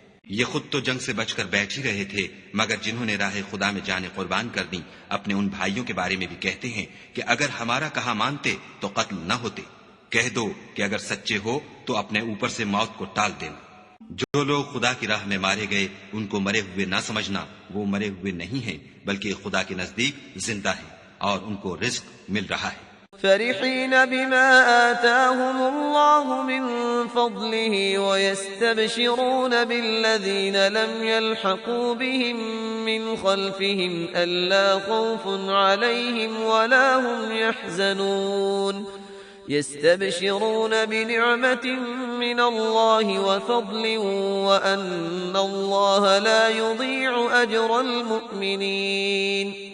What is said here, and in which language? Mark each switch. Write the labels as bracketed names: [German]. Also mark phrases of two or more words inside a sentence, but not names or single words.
[Hindi] ये खुद तो जंग से बचकर बैठ ही रहे थे, मगर जिन्होंने राह खुदा में जाने कुर्बान कर दी, अपने उन भाइयों के बारे में भी कहते हैं कि अगर हमारा कहा मानते तो कत्ल न होते। कह दो कि अगर सच्चे हो तो अपने ऊपर से मौत को टाल देना। जो लोग खुदा की राह में मारे गए उनको मरे हुए ना समझना, वो मरे हुए नहीं हैं, बल्कि खुदा के नजदीक जिंदा है और उनको रिज्क मिल रहा है। [Arabic] فرحين بما آتاهم الله من فضله ويستبشرون بالذين لم يلحقوا بهم من خلفهم ألا خوف عليهم ولا هم يحزنون. يستبشرون بنعمة من الله وفضل وأن الله لا يضيع أجر المؤمنين.